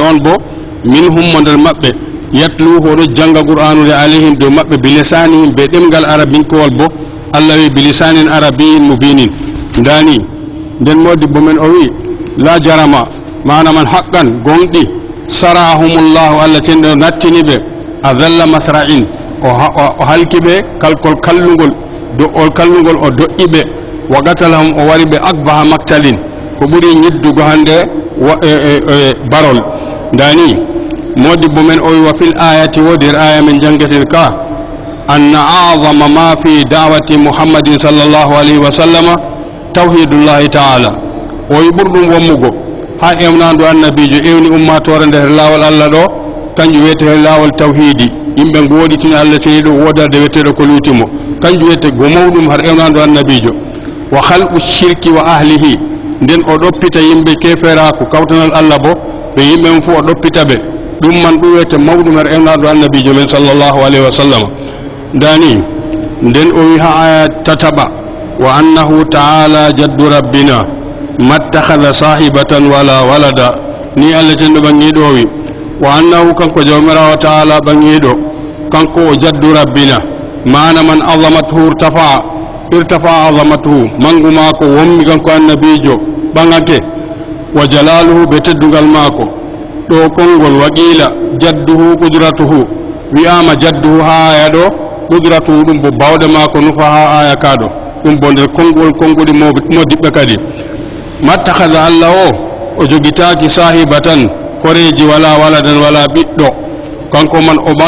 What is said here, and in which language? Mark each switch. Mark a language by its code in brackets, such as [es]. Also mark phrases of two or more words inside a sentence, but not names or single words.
[ff] on bo minhum mo nder maɓɓe yatlu hoɗo janga qur'anude alayhim dow maɓɓe bilisanihim be ɗemgal arabinkowol bo Allah wi [ar] بلسان عربي مبين [ff] ndani nden modibbo men o wi [ar] لا جرم مما حقا [ff] gonɗi sarahumullahu Allah ceniɗo nattini ɓe [ar] أدلة مصرع [ff] o halki ɓe kalkol kallugol do'ol kallugol o doƴƴi ɓe [ar] وقتلهم [ff] o wari ɓe [ar] أقبح مقتل [ff] ko ɓuuri ñiddugo hande barol ndani modibbo men o wi [ar] وفي الآية [ff] wodir aya men jangeten ka [ar] أن أعظم ما في دعوة محمد صلى الله عليه وسلم توحيد الله تعالى [ff] o wi ɓurɗum wommugo ha ewnandu annabijo ewni ummatore nder lawol Allah ɗo kanjum wiyete lawol tawhidi yimɓe goɗitini Allah ceniɗo wodade weteɗo ko lutimo kanjum wiyete go mawɗum har ewnandu annabijo [ar] وخلق الشرك وأهله [ff] nden o ɗoppita yimɓe keferaku kawtanal Allah bo ɓe yimɓe mum fof o ɗoppita ɓe ɗum man ɗum wiyete mawɗum har ewnandu annabijo men [ar] صلى الله عليه وسلم [ff] dani nden o wi ha aya tataɓa [ar] وأنه تعالى جد ربنا ما اتخذ صاحبة ولا ولدا [ff] ni Allah ceniɗo ɓangiɗo o wi [ar] وأنه [ff] kanko jawmirawo ta'ala ɓangiɗo kanko o [ar] جد ربنا معناه عظمته ارتفع عظمته [ff] mangu mako wommi kanko annabijo ɓagake [ar] وجلاله [ff] ɓe teddugal mako ɗo konngol [ar] وقيل جده قدرته وأما جده [ff] ha aya ɗo qudratuhu ɗum bo bawɗe mako nufa ha aya kaɗo ɗum bo nder konnguli modiɓɓe kadi mattakhadha Allah o jogitaki sahibatan koreji [ar] ولا ولدا [ff] wala ɓiɗɗo kanko man